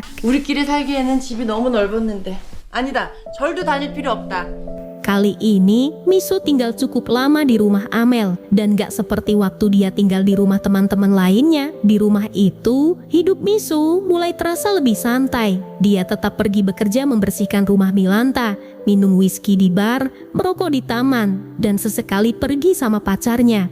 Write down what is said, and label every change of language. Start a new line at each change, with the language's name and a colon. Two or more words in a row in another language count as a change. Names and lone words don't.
Korean: 우리끼리 살기에는 집이 너무 넓었는데. 아니다. 절도 다닐 필요 없다.
Indonesian: Kali ini, Miso tinggal cukup lama di rumah Amel dan gak seperti waktu dia tinggal di rumah teman-teman lainnya. Di rumah itu, hidup Miso mulai terasa lebih santai. Dia tetap pergi bekerja membersihkan rumah Milanta, minum whisky di bar, merokok di taman, dan sesekali pergi sama pacarnya.